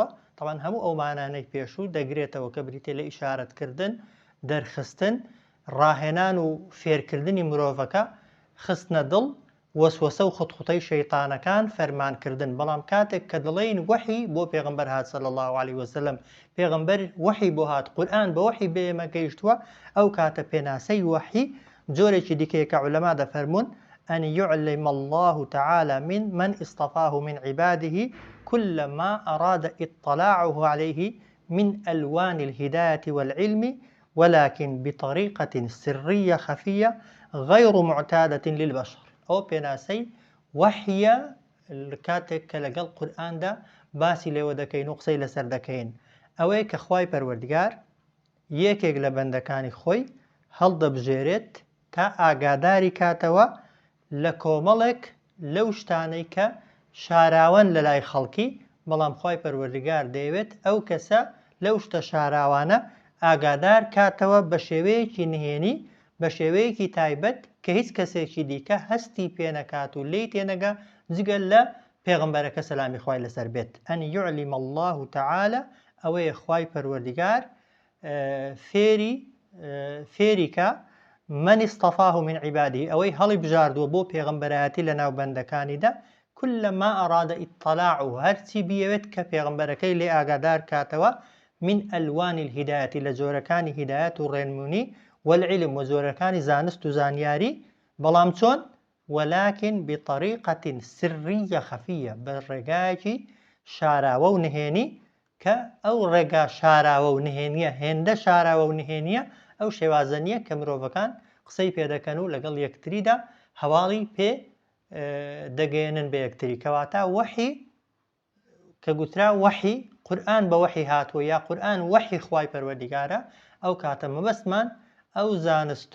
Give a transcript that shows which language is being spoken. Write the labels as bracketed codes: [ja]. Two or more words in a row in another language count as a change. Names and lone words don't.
[ckb] طبعاً هەموو ئەو مانانەی پێشوو دەگرێتەوە کە بریتێ لە ئیشارەتکردن، دەرخستن، ڕاهێنان و فێرکردنی مرۆڤەکە، خستنە دڵ، وەسوەسە و خوتخوتەی شەیطانەکان، فەرمانکردن. بەڵام کاتێک کە دڵێن وەحی بۆ پێغەمبەر هات [ar] صلی الله عليه وسلم، [ckb] پێغەمبەر وەحی بۆ هات، قورئان بە وەحی بێمە گەیشتووە، ئەو کاتە پێناسەی وەحی جۆرێکی دیکەیە کە عولەما دەفەرمون [ar] أن يعلم الله تعالى من اصطفاه من عباده كل ما أراد اطلاعه عليه من ألوان الهداية والعلم، ولكن بطريقة سرية خفية غير معتادة للبشر. أو بناسي وحيا [ckb] کاتێک کە لەگەڵ قورئاندا باسی لێوە دەکەین و قسەی لەسەر دەکەین، ئەوەیە کە خوای پەروەردگار یەکێک لە بەندەکانی خۆی هەڵدەبژێرێت تا ئاگاداری کاتەوە لە کۆمەڵێک لەو شتانەی کە شاراوەن لە لای خەڵکی، بەڵام خوای پەروەردگار دەیەوێت ئەو کەسە لەو شتە شاراوانە ئاگادار کاتەوە بە شێوەیەکی نهێنی، بە شێوەیەکی تایبەت کە هیچ کەسێکی دیکە هەستی پێنەکات و لێی تێنەگا جگەل لە پێغەمبەرەکە سەلامی خوای لەسەر بێت. [ar] ئەن یعلم الله تعالى [ckb] ئەوەیە خوای پەروەردگار فێریکە [ar] من اصطفاه من عباده [ckb] ئەوەی هەڵی بژاردووە بۆ پێغەمبەرایەتی لە ناو بەندەکانیدا [ar] كلما أراد اطلاعه [ckb] هەرچی بیەوێت کە پێغەمبەرەکەی لێ ئاگادار کاتەوە [ar] من ئەلوان الهدایەت [ckb] لە جۆرەکانی هیدایەت و ڕێنمونی والعلم و جۆرەکانی زانست و زانیاری، بەڵام چۆن؟ [ar] ولكن بطريقة سرية خفية [ckb] بە ڕێگایەکی شاراوە و نهێنی کە ئەو ڕێگا شاراوە و نهێنیە هێندە شاراوە و نهێنیە ئەو شێوازە نیە کە مرۆڤەکان قسەی پێدەکەن و لەگەڵ یەکتریدا هەواڵی پێ دەگەێنن بە یەکتری. کەواتە وەحی کە گوترا وەحی قورئان بە وەحی هاتووە یا قورئان وەحی خوای پەروەردگارە، ئەو کاتە مەبەستمان ئەو زانست